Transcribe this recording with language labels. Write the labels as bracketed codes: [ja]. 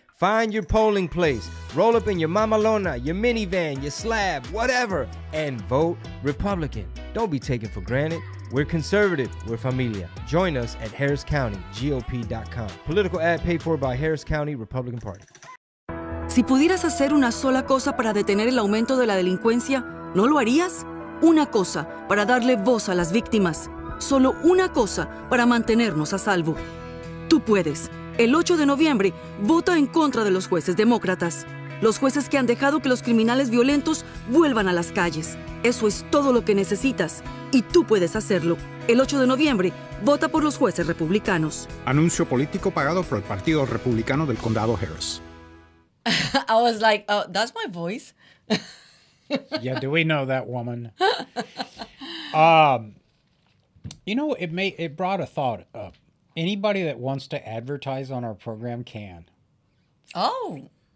[en] Find your polling place, roll up in your mamalona, your minivan, your slab, whatever, and vote Republican. Don't be taken for granted. We're conservative, we're familia. Join us at harriscountygop.com. Political ad paid for by Harris County Republican Party. [es] Si pudieras hacer una sola cosa para detener el aumento de la delincuencia, ¿no lo harías? Una cosa para darle voz a las víctimas. Solo una cosa para mantenernos a salvo. Tú puedes. El 8 de noviembre, vota en contra de los jueces demócratas. Los jueces que han dejado que los criminales violentos vuelvan a las calles. Eso es todo lo que necesitas. Y tú puedes hacerlo. El 8 de noviembre, vota por los jueces republicanos. Anuncio político pagado por el Partido Republicano del Condado Harris. [en] I was like, oh, that's my voice. Yeah, do we know that woman? It brought a thought up. Anybody that wants to advertise on our program can. Oh.